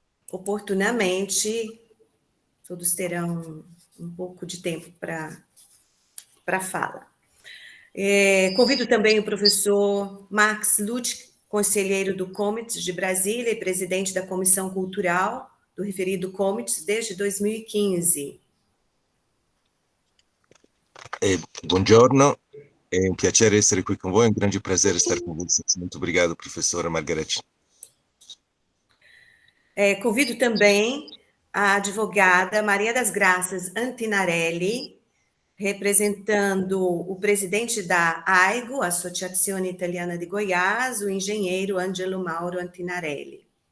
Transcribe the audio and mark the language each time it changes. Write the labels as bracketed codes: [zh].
[pt] Oportunamente, todos terão um pouco de tempo para fala. Convido também o professor Max Lutz, conselheiro do Comites de Brasília e presidente da Comissão Cultural do referido Comites desde 2015. [it] Buongiorno, è un piacere essere qui con voi, è un grande [pt] prazer estar com vocês. Muito obrigado, professora Margarete. Convido também a advogada Maria das Graças Antinarelli, representando o presidente da AIGO, Associazione Italiana de Goiás, o engenheiro Ângelo Mauro Antinarelli.